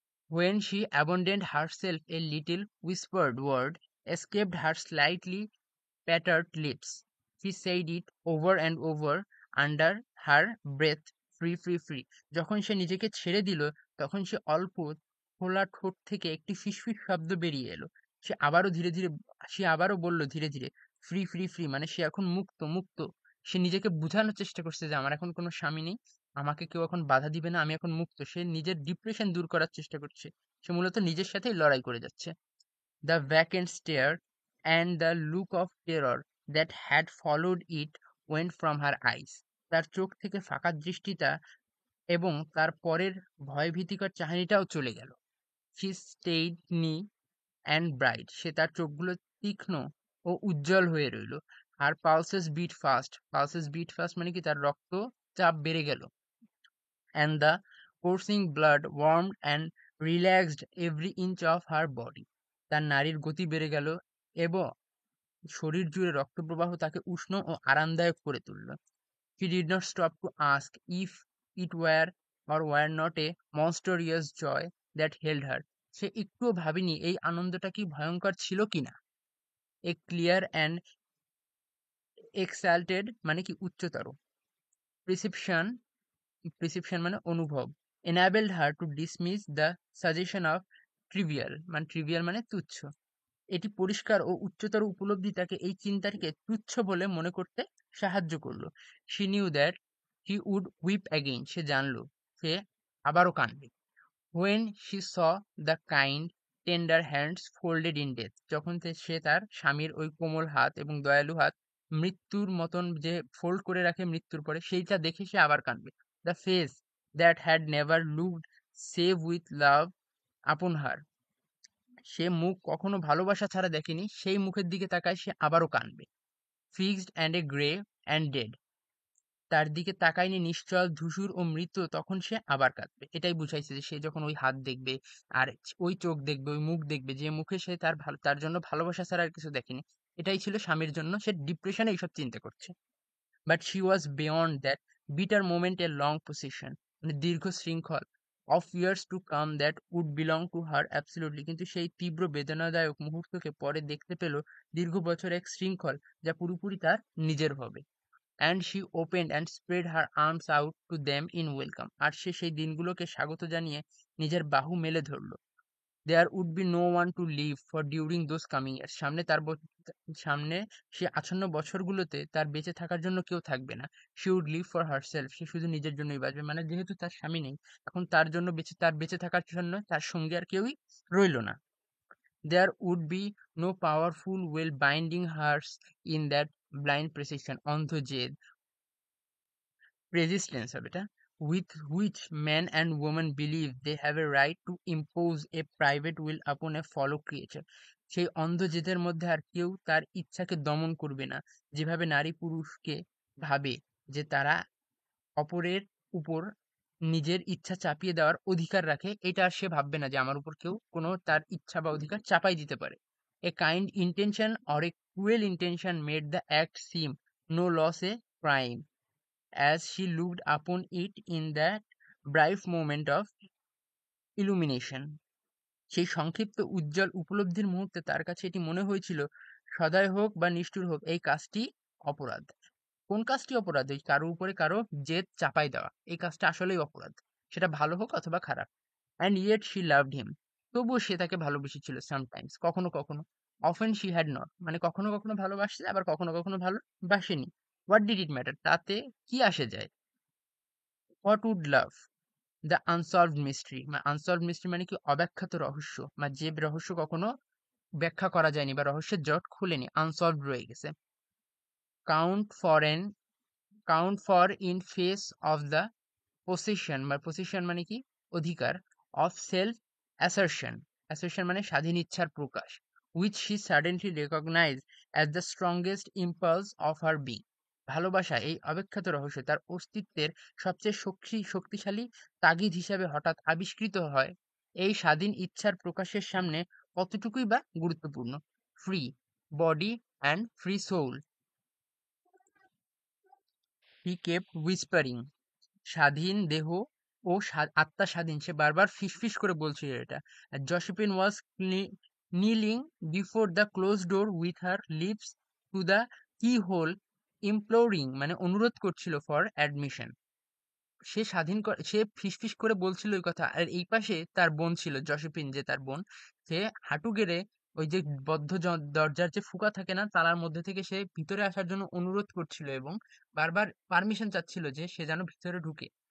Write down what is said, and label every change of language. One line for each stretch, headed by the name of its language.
English: When she abandoned herself a little whispered word escaped her slightly parted lips. She said it over and over under her breath, free, free, free.
Bangla: যখন সে নিজেকে ছেড়ে দিল, তখন সে অল্প খোলা ঠোঁট থেকে একটি ফিসফিস শব্দ বেরিয়ে এলো। সে আবারও বলল ধীরে ধীরে, ফ্রি, ফ্রি, ফ্রি, মানে সে এখন মুক্ত, মুক্ত। সে নিজেকে বোঝানোর চেষ্টা করছে যে আমার এখন কোনো স্বামী নেই, আমাকে কেউ এখন বাধা দিবে না, আমি এখন মুক্ত। সে নিজের ডিপ্রেশন দূর করার চেষ্টা করছে। সে মূলত নিজের সাথেই লড়াই করে যাচ্ছে।
English: The vacant stare and the look of terror that had followed it went from her eyes.
Bangla: তার চোখ থেকে ফাঁকা দৃষ্টিটা এবং তার পরের ভয়ভীতিকর চাহনিটাও চলে গেল।
English: She stayed knee and bright.
Bangla: সে তার চোখগুলো তীক্ষ্ণ ও উজ্জ্বল হয়ে রইল।
English: Her pulses beat fast. Pulses beat fast
Bangla: মানে কি তার রক্ত চাপ বেড়ে গেল।
English: And the coursing blood warmed and relaxed every inch of her body.
Bangla: তার নাড়ির গতি বেড়ে গেল এবং শরীর জুড়ে রক্তপ্রবাহ তাকে উষ্ণ ও আরামদায়ক করে তুলল।
English: She did not stop to ask if it were or were not a monstrous joy that held her.
Bangla: সে একটুও ভাবেনি এই আনন্দটা কি ভয়ঙ্কর ছিল কিনা।
English: A clear and exalted
Bangla: মানে কি উচ্চতর।
English: Perception perception
Bangla: মানে অনুভব।
English: Enabled her to dismiss the suggestion of trivial
Bangla: মানে তুচ্ছ। এটি পরিষ্কার ও উচ্চতর উপলব্ধি তাকে এই চিন্তাটিকে তুচ্ছ বলে মনে করতে সাহায্য করল।
English: She knew that he would weep again.
Bangla: সে জানল সে আবারও কাঁদবে।
English: When she saw the kind, tender hands folded in death.
Bangla: যখন সে তার স্বামীর ওই কোমল হাত এবং দয়ালু হাত মৃত্যুর মতন যে ফোল্ড করে রাখে মৃত্যুর পরে সেইটা দেখে সে আবার কাঁদবে।
English: The face that had never looked save with love upon her.
Bangla: সে মুখ কখনো ভালোবাসা ছাড়া দেখেনি, সেই মুখের দিকে তাকায় সে আবারও কাঁদবে।
English: Fixed and a grey and dead.
Bangla: তার দিকে তাকায়নি নিশ্চল, ধূসর ও মৃত, তখন সে আবার কাঁদবে। এটাই বুঝাইছে যে সে যখন ওই হাত দেখবে আর ওই চোখ দেখবে, ওই মুখ দেখবে, যে মুখে সে তার জন্য ভালোবাসা ছাড়া আর কিছু দেখেনি। এটাই ছিল স্বামীর জন্য সে ডিপ্রেশনে এইসব চিন্তা করছে।
English: But she was beyond that bitter moment a long possession,
Bangla: মানে দীর্ঘ শৃঙ্খল
English: of years to come that would belong to her absolutely.
Bangla: কিন্তু সেই তীব্র বেদনাদায়ক মুহূর্তকে পরে দেখতে পেল দীর্ঘ বছর এক শৃঙ্খল যা পুরোপুরি তার নিজের হবে।
English: And she opened and spread her arms out to them in welcome.
Bangla: আর সে সেই দিনগুলোকে স্বাগত জানিয়ে নিজের বাহু মেলে ধরল।
English: There would be no one to live for during those coming years.
Bangla: সামনে সে আসন্ন বছরগুলোতে তার বেঁচে থাকার জন্য কেউ থাকবে না।
English: She would live for herself.
Bangla: সে শুধু নিজের জন্যই বাঁচবে। মানে যেহেতু তার স্বামী নেই, এখন তার জন্য তার বেঁচে থাকার জন্য তার সঙ্গে আর কেউই রইল না।
English: There would be no powerful will binding her in that blind precision,
Bangla: অন্ধ জেদ,
English: resistance হবে এটা, with which man and woman believe they have a right to impose a private will upon a fellow creature.
Bangla: সেই অন্ধ জেদের মধ্যে আর কেউ তার ইচ্ছাকে দমন করবে না, যেভাবে নারী পুরুষকে ভাবে যে তারা অপরের উপর নিজের ইচ্ছা চাপিয়ে দেওয়ার অধিকার রাখে, এটা আর সে ভাববে না যে আমার উপর কেউ কোনো তার ইচ্ছা বা অধিকার চাপাই দিতে পারে।
English: A kind intention or a cruel intention made the act seem no less a crime as she looked upon it in that brief moment of illumination.
Bangla: সেই সংক্ষিপ্ত উজ্জ্বল উপলব্ধির মুহূর্তে তার কাছে এটি মনে হয়েছিল, সদয় হোক বা নিষ্ঠুর হোক, এই কাজটি অপরাধ। কোন কাজটি অপরাধ? ওই কারোর উপরে কারো জেদ চাপাই দেওয়া, এই কাজটা আসলেই অপরাধ, সেটা ভালো হোক অথবা খারাপ।
English: And yet she loved him.
Bangla: তবুও সে তাকে ভালোবেসেছিল
English: sometimes,
Bangla: কখনো কখনো।
English: Often she had not.
Bangla: মানে কখনো কখনো ভালোবাসছে, আবার কখনো কখনো ভালোবাসেনি।
English: What did it matter?
Bangla: তাতে কি আসে যায়?
English: What would love? The unsolved mystery. unsolved mystery
Bangla: মানে কি? অব্যাখ্যাত রহস্য, বা যে রহস্য কখনো ব্যাখ্যা করা যায়নি বা রহস্যের জট খুলেনি, আনসলভড রয়ে গেছে।
English: Count for in face of the possession বা possession
Bangla: মানে কি?
English: অধিকার, of self assertion
Bangla: মানে স্বাধীন ইচ্ছার প্রকাশ,
English: which she suddenly recognized as the strongest impulse of her being.
Bangla: ভালোবাসা, এই অব্যাখ্যাত রহস্য, তার অস্তিত্বের সবচেয়ে শক্তিশালী তাগিদ হিসাবে হঠাৎ আবিষ্কৃত হয়। এই স্বাধীন ইচ্ছার প্রকাশের সামনে কতটুকুই বা গুরুত্বপূর্ণ।
English: Free body and free soul, he kept whispering.
Bangla: স্বাধীন দেহ ও আত্মা স্বাধীন, সে বারবার ফিসফিস করে বলছিল এটা।
English: Josephine was kneeling before the closed door with her lips to the keyhole, imploring
Bangla: মানে অনুরোধ করছিল
English: for admission.
Bangla: সে ফিসফিস করে বলছিল ওই কথা, আর এই পাশে তার বোন ছিল, জসিপিন যে তার বোন, সে হাঁটু গেড়ে ওই যে বদ্ধ দরজার যে ফুকা থাকে না, তালার মধ্যে থেকে সে ভিতরে আসার জন্য অনুরোধ করছিল এবং বারবার পারমিশন চাচ্ছিল যে সে যেন ভিতরে ঢুকে।